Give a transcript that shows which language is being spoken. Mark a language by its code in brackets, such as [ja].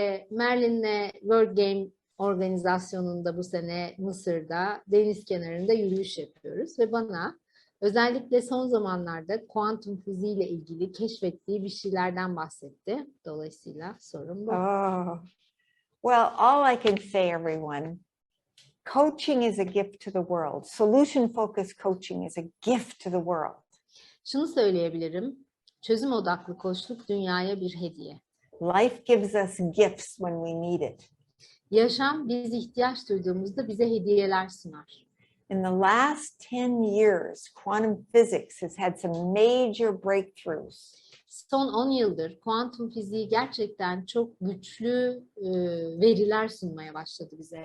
[tr] Merlin'le World Game organizasyonunda bu sene Mısır'da deniz kenarında yürüyüş yapıyoruz ve bana özellikle son zamanlarda kuantum fiziğiyle ilgili keşfettiği bir şeylerden bahsetti. Dolayısıyla sorun bu. [en] Oh, well, all I can say, everyone, coaching is a gift to the world. Solution-focused coaching is a gift to the world. [tr] Şunu söyleyebilirim. Çözüm odaklı koçluk dünyaya bir hediye. [en] Life gives us gifts when we need it. [tr] Yaşam biz ihtiyaç duyduğumuzda bize hediyeler sunar. [en] in the last 10 years, quantum physics has had some major breakthroughs. [tr] Son 10 yıldır kuantum fiziği gerçekten çok güçlü veriler sunmaya başladı bize.